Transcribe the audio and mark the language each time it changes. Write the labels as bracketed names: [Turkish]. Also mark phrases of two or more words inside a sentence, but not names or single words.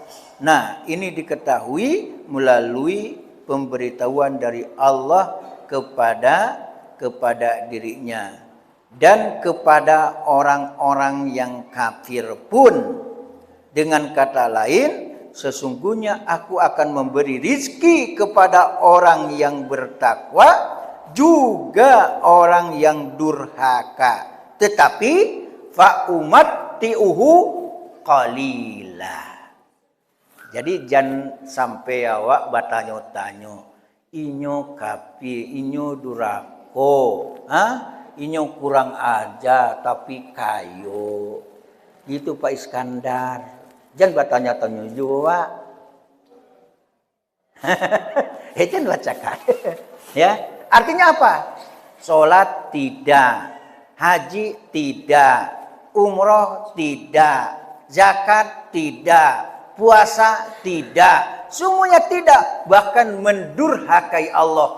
[Indonesian] Nah, ini diketahui melalui pemberitahuan dari Allah kepada dirinya dan kepada orang-orang yang kafir pun. Dengan kata lain, sesungguhnya aku akan memberi rizki kepada orang yang bertakwa, juga orang yang durhaka. [Arabic] Tetapi فأمتعه قليلا. [Minangkabau] Jadi jangan sampai awak batanyo-tanyo, inyo kapi, inyo durako, inyo kurang aja tapi kayo. [Indonesian] Gitu Pak Iskandar. Jangan bertanya-tanya juga. Jangan bacakan. Ya, artinya apa? Sholat tidak, haji tidak, umroh tidak, zakat tidak, puasa tidak, semuanya tidak, bahkan mendurhakai Allah.